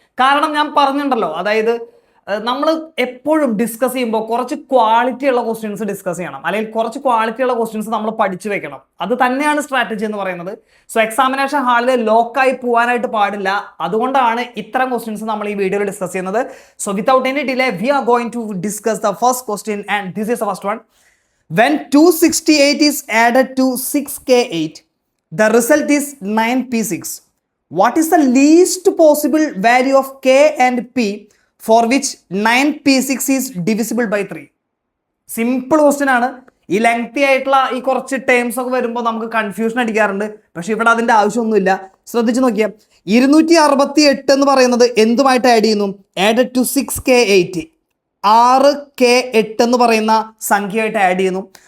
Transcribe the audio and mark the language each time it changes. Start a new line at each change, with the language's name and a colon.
Malayalam: കാരണം ഞാൻ പറഞ്ഞിട്ടുണ്ടല്ലോ, അതായത് നമ്മൾ എപ്പോഴും ഡിസ്കസ് ചെയ്യുമ്പോൾ കുറച്ച് ക്വാളിറ്റി ഉള്ള ക്വസ്റ്റ്യൻസ് ഡിസ്കസ് ചെയ്യണം, അല്ലെങ്കിൽ കുറച്ച് ക്വാളിറ്റി ഉള്ള ക്വസ്റ്റ്യൻസ് നമ്മൾ പഠിച്ചു വെക്കണം. അത് തന്നെയാണ് സ്ട്രാറ്റജി എന്ന് പറയുന്നത്. സോ എക്സാമിനേഷൻ ഹാളിൽ ലോക്കായി പോകാനായിട്ട് പാടില്ല. അതുകൊണ്ടാണ് ഇത്തരം ക്വസ്റ്റ്യൻസ് നമ്മൾ ഈ വീഡിയോയിൽ ഡിസ്കസ് ചെയ്യുന്നത്.
English: So without any delay we are going to discuss the first question and this is the first one. When 268 is added to 6K8, the result is 9P6. What is the least possible value of K and P for which 9P6 is divisible by 3?
Malayalam: Simple question ആണ്. ഈ lengthy ആയിട്ടുള്ള ഈ കുറച്ച് terms ഒക്കെ വരുമ്പോൾ നമുക്ക് confusion അടിക്കാറുണ്ട്. പക്ഷെ ഇവിടെ അതിൻ്റെ ആവശ്യമൊന്നുമില്ല. ശ്രദ്ധിച്ച് നോക്കിയാൽ 268 എന്ന് പറയുന്നത് എന്തുമായിട്ട് ആഡ് ചെയ്യുന്നു? ആഡഡ് ടു 6K8, 6K8 എന്ന് പറയുന്ന സംഖ്യയായിട്ട് ആഡ് ചെയ്യുന്നു.